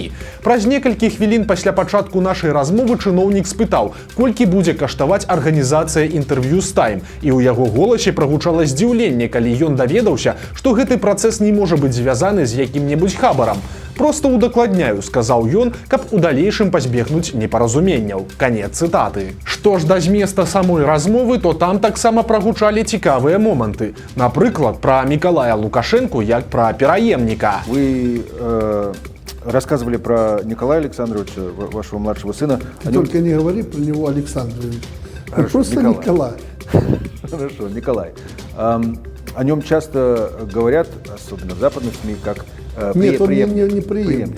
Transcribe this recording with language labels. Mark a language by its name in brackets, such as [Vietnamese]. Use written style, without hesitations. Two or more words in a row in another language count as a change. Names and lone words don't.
[Belarusian] Праз некалькі хвілін пасля пачатку нашай размовы чыноўнік спытаў, колькі будзе каштаваць арганізацыя інтэрв'ю з «Тайм», і ў яго голасе прагучала здзіўленне, калі ён даведаўся, што гэты працэс не можа быць звязаны з якім-небудзь хабарам. «Просто удакладняю», — сказаў ён, каб у далейшым пазбегнуць непаразуменняў. Канец цытаты. Што ж да зместа самой размовы, то там таксама прагучалі цікавыя моманты. Напрыклад, пра Мікалая Лукашэнку як пра пераемніка. [Russian] Вы рассказывали про Николая Александровича, вашего младшего сына. Только не говори про него Александрович. Просто Николай. Хорошо, Николай. О нем часто говорят, особенно в западных СМИ, как нет, он не преемник.